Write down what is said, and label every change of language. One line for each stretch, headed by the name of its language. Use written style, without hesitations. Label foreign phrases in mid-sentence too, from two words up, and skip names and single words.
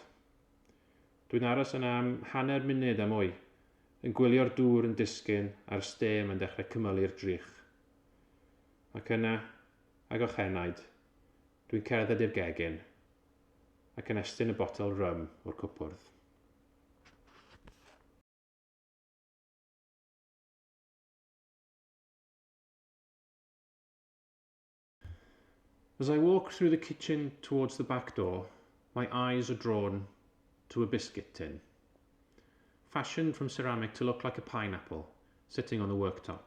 Welsh: Dwi'n aros yna am hanner munud am mwy, yn gwylio'r dŵr yn disgyn a'r stêm yn dechrau cymylu'r drych. Ac yna, ag o'chenaid, dwi'n cerdded i'r gegin ac yn estyn y botel rym o'r cwpwrdd.
English: As I walk through the kitchen towards the back door, my eyes are drawn to a biscuit tin, fashioned from ceramic to look like a pineapple, sitting on the worktop.